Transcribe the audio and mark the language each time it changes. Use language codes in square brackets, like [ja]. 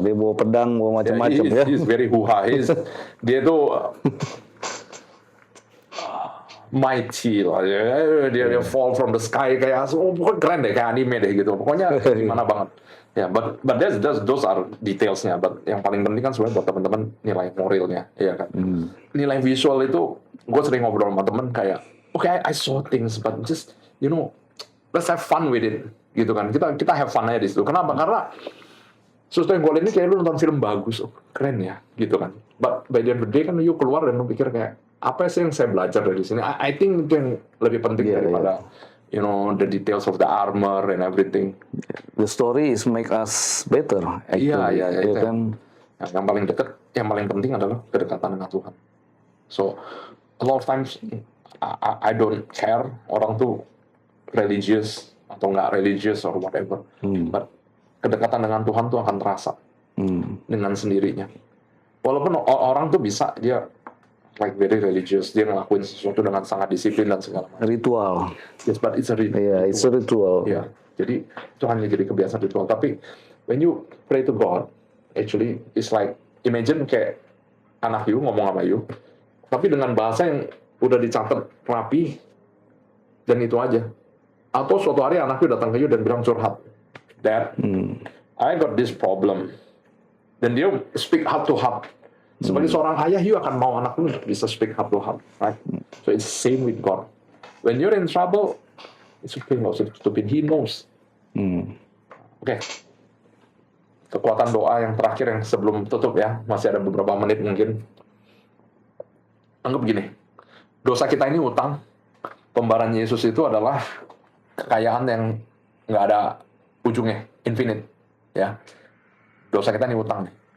[id] Dia bawa pedang, bawa macam-macam ya. [en] He's very huha. [id] Dia tuh mighty lah. Dia [en] fall from the sky [id] kayak pokoknya keren deh, kayak anime deh gitu. Pokoknya gimana banget. [en] Ya, but those are detailsnya. [id] But yang paling penting kan sebenarnya buat teman-teman nilai moralnya, ya kan. Nilai visual itu, gue sering ngobrol sama temen kayak, [en] okay, I saw things, but just let's have fun with it, [id] gitu kan. Kita [en] have fun [id] aja di situ. Kenapa? Karena sesuatu yang gue lihat ini kayak lu nonton film bagus, keren ya, gitu kan. [en] But by the end of the day [id] kan you keluar dan lu pikir kayak, apa sih yang saya belajar dari sini? [en] I think [id] itu yang lebih penting daripada [en] the details of the armor and everything. The story is make us better. Actually. [id] Iya, itu kan. Yang paling dekat, yang paling penting adalah kedekatan dengan Tuhan. [en] So, a lot of times I don't care [id] orang tuh religious atau nggak religious [en] or whatever, but [id] kedekatan dengan Tuhan tuh akan terasa dengan sendirinya. Walaupun orang tuh bisa dia [en] like very religious, [id] dia ngelakuin sesuatu dengan sangat disiplin dan segala macam. Ritual. [en] Yes, but it's a ritual. Yeah, it's a ritual. [id] Yeah, jadi itu hanya jadi kebiasaan ritual. Tapi [en] when you pray to God, actually it's like imagine [id] kayak anak you ngomong sama you, tapi dengan bahasa yang udah dicatat rapi dan itu aja. Atau suatu hari anak you datang ke you dan bilang curhat, [en] Dad, I got this problem. [id] Dan dia [en] speak heart to heart. [id] Sebagai seorang ayah, you akan mau anak lu bisa [en] speak heart to heart, right? So it's the same with God. When you're in trouble, it's okay, [id] nggak usah tutupin. [en] He knows. Oke. [id] Kekuatan doa yang terakhir yang sebelum tutup ya, masih ada beberapa menit mungkin. Anggap begini, dosa kita ini utang. Pembayaran Yesus itu adalah kekayaan yang nggak ada ujungnya, infinite, ya. Dosa kita ini utang nih.